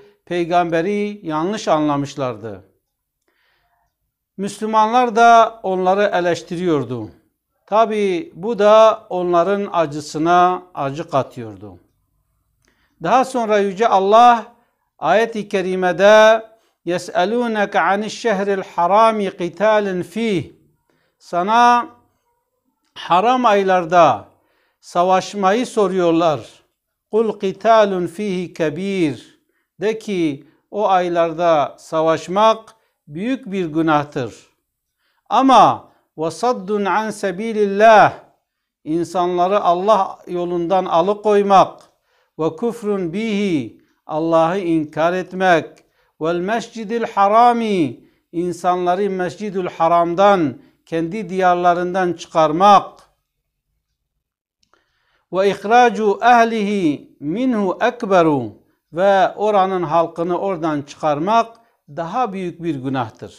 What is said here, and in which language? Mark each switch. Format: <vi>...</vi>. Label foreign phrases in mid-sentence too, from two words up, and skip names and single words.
<tr>Peygamberi yanlış anlamışlardı. Müslümanlar da onları eleştiriyordu. Tabi bu da onların acısına acı katıyordu. Daha sonra Yüce Allah ayet-i kerimede</tr> <ar>يَسْأَلُونَكَ عَنِ الشَّهْرِ الْحَرَامِ قِتَالٍ فِيهِ</ar> <tr>sana haram aylarda savaşmayı soruyorlar.</tr> <ar>قُلْ قِتَالٌ فِيهِ كَب۪يرٌ</ar> <tr>de ki o aylarda savaşmak büyük bir günahtır. Ama</tr> <ar>وَصَدٌّ عَنْ سَب۪يلِ اللّٰهِ</ar> <tr>insanları Allah yolundan alıkoymak</tr> <ar>وكفر به</ar> <tr>Allah'ı inkar etmek</tr> <ar>والمسجد الحرام</ar> <tr>insanları mescidül haramdan kendi diyarlarından çıkarmak</tr> <ar>وإخراج أهله منه أكبر</ar> <tr>ve oranın halkını oradan çıkarmak daha büyük bir günahtır.</tr>